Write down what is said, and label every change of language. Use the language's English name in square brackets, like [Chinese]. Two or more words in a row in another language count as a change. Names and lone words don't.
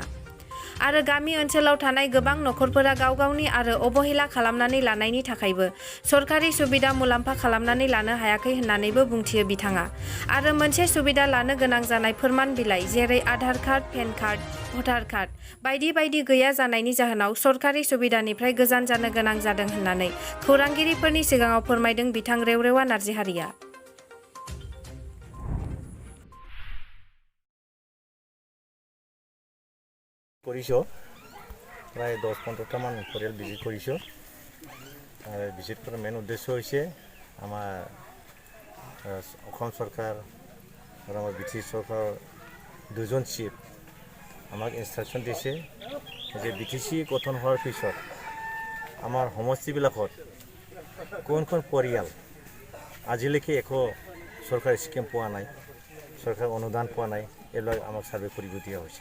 [Bodo] आरो गामि ओनसोलाव थानाय गोबां नखरफोरा गाव गावनि आरो अबहेला खालामनानै लानायनि थाखायबो सरकारि सुबिदा मुलाम्फा खालामनानै लानो हायाखै होननानैबो बुंथियो बिथाङा। आरो मोनसे सुबिदा लानो गोनां जानाय फोरमान बिलाइ जेरै आधार कार्ड, पेन कार्ड, भटार कार्ड बायदि बायदि गैया जानायनि जाहोनाव सरकारि सुबिदानिफ्राय गोजान जानो गोनां जादों होननानै खौरांगिरिफोरनि सिगाङाव फोरमायदों बिथां रेवरेवा नार्जिहारिया। [Assamese] কৰিছোঁ প্ৰায় 10-15টা মান পৰিয়াল ভিজিট কৰিছোঁ আৰু ভিজিট কৰাৰ মেইন উদ্দেশ্য হৈছে আমাৰ অসম চৰকাৰ আৰু আমাৰ বিটিচি চৰকাৰৰ দুজন চিফ আমাক ইনষ্ট্ৰাকশ্যন দিছে যে বিটিচি গঠন হোৱাৰ পিছত আমাৰ সমষ্টিবিলাকত কোনখন পৰিয়াল আজিলৈকে একো চৰকাৰী স্কিম পোৱা নাই, চৰকাৰৰ অনুদান পোৱা নাই, এইবিলাক আমাক ছাৰ্ভে কৰিব দিয়া হৈছে।